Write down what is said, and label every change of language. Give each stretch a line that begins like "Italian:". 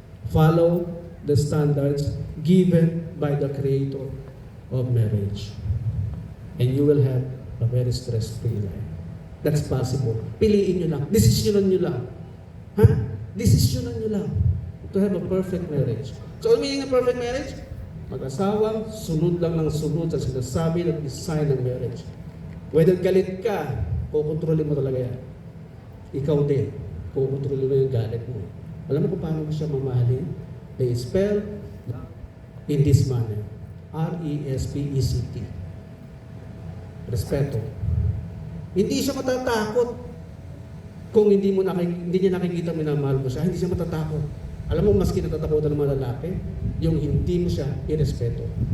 English: Follow the standards given by the Creator of marriage. And you will have a very stress-free life. That's possible.
Filipino: Piliin nyo lang. Desisyonan nyo lang. Ha? Desisyonan nyo lang
English: to have a perfect marriage.
Filipino: So, ano meaning ng perfect marriage? Mag-asawang sunod lang ng sunod sa sinasabi ng design ng marriage. Whether galit ka, kukontrolin mo talaga yan. Ikaw din, kukontrolin mo yung galit mo. Alam mo kung paano mo siya mamahalin?
English: They spell in this manner. R-E-S-P-E-C-T. Respeto.
Filipino: Hindi siya matatakot kung hindi niya nakikita minamahal mo siya. Hindi siya matatakot. Alam mo, mas kinatatakotan ng mga lalaki, yung hindi mo siya irespeto.